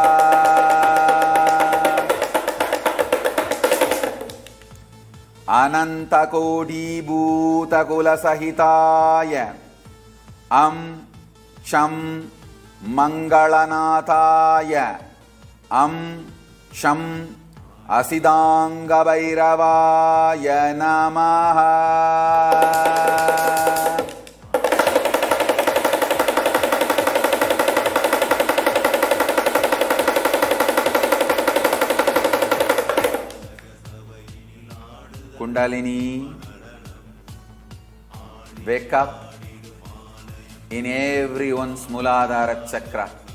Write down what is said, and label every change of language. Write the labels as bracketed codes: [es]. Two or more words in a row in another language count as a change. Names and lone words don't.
[sa] Ananta Koti Bhuta Kula Sahitaya Am Sham Mangalanataya Am Sham Asidanga Bhairavaya Namaha. [en] Kundalini, wake up in everyone's [sa] Mooladhara chakra.